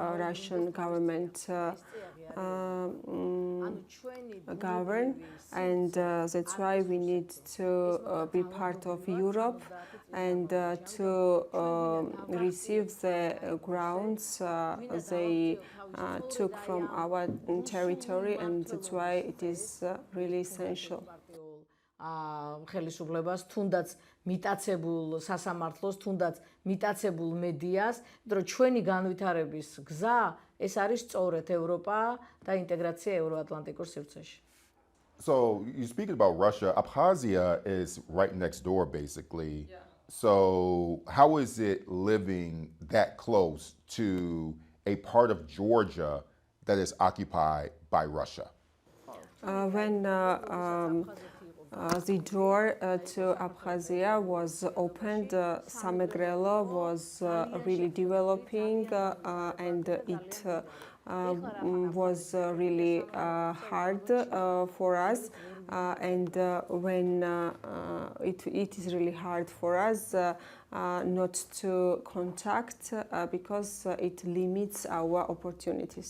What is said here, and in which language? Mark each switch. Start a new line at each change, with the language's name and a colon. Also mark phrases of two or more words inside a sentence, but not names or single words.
English: under Russian government govern, and that's why we need to be part of Europe and to receive the grounds they took from our territory, and that's why it is really essential.
Georgian: ხელისუფლებას, თუნდაც მიტაცებულ სასამართლოს, თუნდაც მიტაცებულ მედიას, რომ ჩვენი განვითარების გზა ეს არის სწორედ ევროპა და ინტეგრაცია ევროატლანტიკურ სივრცეში.
English: So you speaking about Russia, Abkhazia is right next door, basically. Yeah. So how is it living that close to a part of Georgia that is occupied by Russia? When the door to Abkhazia was opened, Samegrelo was really developing, and it was really hard for us, and when it is really hard for us not to contact because it limits our opportunities.